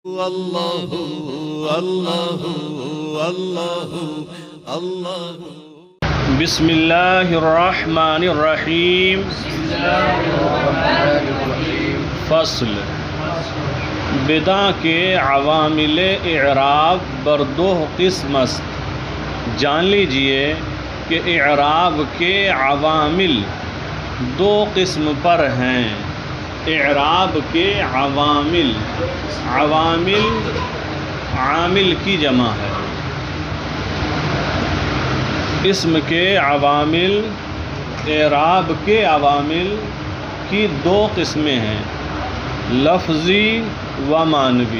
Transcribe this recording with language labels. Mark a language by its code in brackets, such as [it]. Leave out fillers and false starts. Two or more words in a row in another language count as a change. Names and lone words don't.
[ar] اللہ اللہ اللہ اللہ۔ بسم اللہ الرحمن الرحیم۔ [fa] فصل بدع کے عوامل اعراب بر دو قسم است۔ [ur] جان لیجئے کہ اعراب کے عوامل دو قسم پر ہیں۔ اعراب کے عوامل، عوامل عامل کی جمع ہے۔ اسم کے عوامل، اعراب کے عوامل کی دو قسمیں ہیں، لفظی و معنوی۔